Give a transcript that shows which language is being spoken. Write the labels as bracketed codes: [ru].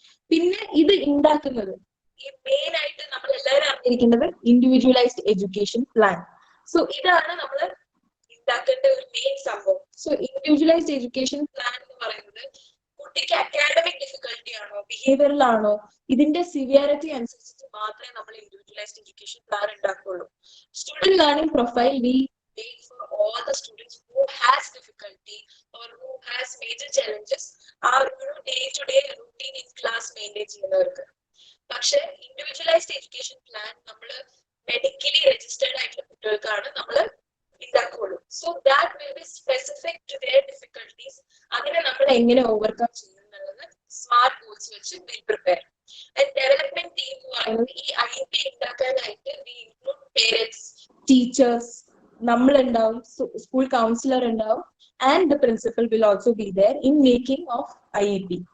[ml] പിന്നെ ഇത് ഉണ്ടാക്കുന്നത് ഈ മെയിൻ ആയിട്ട് നമ്മൾ എല്ലാവരും അറിഞ്ഞിരിക്കേണ്ടത് ഇൻഡിവിജ്വലൈസ്ഡ് എഡ്യൂക്കേഷൻ പ്ലാൻ. സോ ഇതാണ് നമ്മൾ ഉണ്ടാക്കേണ്ട ഒരു മെയിൻ സംഭവം. സോ ഇൻഡിവിജ്വലൈസ്ഡ് എഡ്യൂക്കേഷൻ പ്ലാൻ എന്ന് പറയുന്നത് കുട്ടിക്ക് അക്കാഡമിക് ഡിഫിക്കൽട്ടി ആണോ ബിഹേവിയറിലാണോ ഇതിന്റെ സിവിയറിറ്റി അനുസരിച്ചിട്ട് മാത്രമേ നമ്മൾ ഇൻഡിവിജ്വലൈസ്ഡ് എഡ്യൂക്കേഷൻ പ്ലാൻ ഉണ്ടാക്കുള്ളൂ. [en] student learning profile we made for all the students who has difficulty or who has major challenges are day-to-day routine in class maintain [ml] ചെയ്യുന്നവർക്ക്. പക്ഷെ ഇൻഡിവിജ്വലൈസ്ഡ് എഡ്യൂക്കേഷൻ പ്ലാൻ നമ്മൾ medically registered ആയിട്ടുള്ള കുട്ടികൾക്കാണ് നമ്മൾ ഉണ്ടാക്കുള്ളൂ. [en] So that will be specific to their difficulties. [ml] അതിനെ നമ്മൾ എങ്ങനെ ഓവർകം ചെയ്യുന്നുള്ളത് സ്മാർട്ട് ഗോൾസ് വെച്ച് [en] Will prepare. Development team [ml] എന്ന് പറയുന്നത് [en] ഈ IEP ഉണ്ടാക്കാനായിട്ട് we include parents, teachers, [ml] നമ്മളുണ്ടാവും, school councillor ഉണ്ടാവും, [en] And the principal will also be there in making of IEP.